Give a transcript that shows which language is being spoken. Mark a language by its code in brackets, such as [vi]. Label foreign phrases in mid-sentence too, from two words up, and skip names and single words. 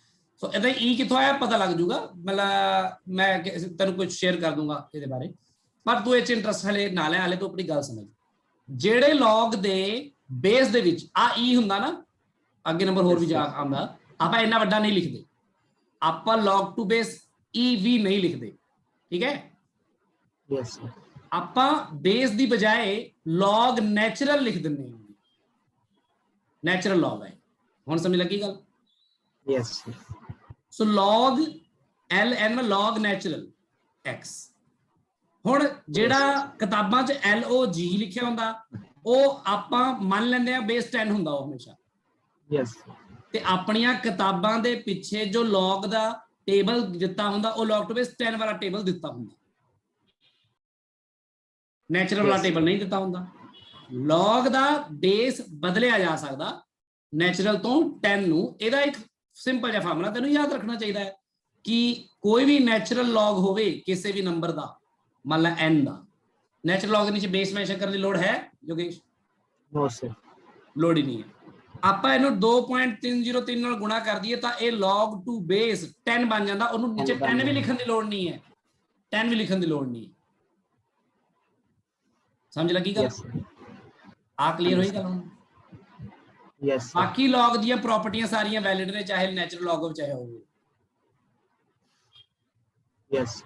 [pa] ਸੋ ਇਹਦਾ ਈ ਕਿੱਥੋਂ ਆਇਆ ਪਤਾ ਲੱਗ ਜੂਗਾ, ਮਤਲਬ ਮੈਂ ਤੈਨੂੰ ਕੁਝ ਸ਼ੇਅਰ ਕਰ ਦੂੰਗਾ ਇਹਦੇ ਬਾਰੇ, ਪਰ ਤੂੰ ਇਹ ਚ ਇੰਟਰਸਟ ਹਲੇ ਨਾ ਲੈ, ਹਲੇ ਤੂੰ ਆਪਣੀ ਗੱਲ ਸਮਝ। ਜਿਹੜੇ ਲੌਗ ਦੇ ਬੇਸ ਦੇ ਵਿੱਚ ਆ ਈ ਹੁੰਦਾ ਨਾ, ਅੱਗੇ ਨੰਬਰ ਹੋਰ ਵੀ ਜਾ ਆਉਂਦਾ, ਆਪਾਂ ਇੰਨਾ ਵੱਡਾ ਨਹੀਂ ਲਿਖਦੇ, ਆਪਾਂ [en] log to base [pa] ਈ ਵੀ ਨਹੀਂ ਲਿਖਦੇ। ਠੀਕ ਹੈ, ਯੈਸ ਆਪਾਂ ਬੇਸ ਦੀ ਬਜਾਏ [en] log natural [pa] ਲਿਖ ਦਿੰਦੇ ਹਾਂ, [en] natural log [pa] ਹੈ। ਹੁਣ ਸਮਝ ਲੱਗੀ ਗੱਲ? ਯੈਸ [en] ਸੋ log ln log natural x। [pa] ਹੁਣ ਜਿਹੜਾ ਕਿਤਾਬਾਂ 'ਚ log ਲਿਖਿਆ ਹੁੰਦਾ ਉਹ ਆਪਾਂ ਮੰਨ ਲੈਂਦੇ ਆ ਬੇਸ 10 ਹੁੰਦਾ ਉਹ ਹਮੇਸ਼ਾ। ਯੈਸ, ਤੇ ਆਪਣੀਆਂ ਕਿਤਾਬਾਂ ਦੇ ਪਿੱਛੇ ਜੋ log ਦਾ ਟੇਬਲ ਦਿੱਤਾ ਹੁੰਦਾ ਉਹ [en] log to base 10 [pa] ਵਾਲਾ ਟੇਬਲ ਦਿੱਤਾ ਹੁੰਦਾ, ਨੈਚੁਰਲ ਵਾਲਾ ਟੇਬਲ ਨਹੀਂ ਦਿੱਤਾ ਹੁੰਦਾ। log ਦਾ ਬੇਸ ਬਦਲਿਆ ਜਾ ਸਕਦਾ ਨੈਚੁਰਲ ਤੋਂ 10 ਨੂੰ। ਇਹਦਾ ਇੱਕ ਸਿੰਪਲ ਜਿਹਾ ਫਾਰਮੂਲਾ ਤੈਨੂੰ ਯਾਦ ਰੱਖਣਾ ਚਾਹੀਦਾ ਹੈ ਕਿ ਕੋਈ ਵੀ [en] natural log [pa] ਹੋਵੇ ਕਿਸੇ ਵੀ ਨੰਬਰ ਦਾ, ਮੰਨ ਲਾ n ਦਾ, [en] natural log [pa] ਦੇ ਨੀਚੇ [en] base mention [pa] ਕਰਨ ਦੀ ਲੋੜ ਹੈ ਯੋਗੇਸ਼? [en] No sir, [pa] ਲੋੜ ਹੀ ਨਹੀਂ ਹੈ। ਆਪਾਂ ਇਹਨੂੰ 2.303 ਨਾਲ ਗੁਣਾ ਕਰ ਦਈਏ ਤਾਂ ਇਹ [en] log to base 10 [pa] ਬਣ ਜਾਂਦਾ, ਉਹਨੂੰ ਨੀਚੇ 10 ਵੀ ਲਿਖਣ ਦੀ ਲੋੜ ਨਹੀਂ ਹੈ, 10 ਵੀ ਲਿਖਣ ਦੀ ਲੋੜ ਨਹੀਂ। ਸਮਝ ਲੱਗੀ ਗੱਲ? ਆ ਕਲੀਅਰ ਹੋਈ ਗੱਲ ਹੁਣ? ਯੈਸ। ਬਾਕੀ log ਦੀਆਂ ਪ੍ਰਾਪਰਟੀਆਂ ਸਾਰੀਆਂ ਵੈਲਿਡ ਨੇ, ਚਾਹੇ [en] natural log [pa] ਚਾਹੇ ਹੋਵੇ। ਯੈਸ,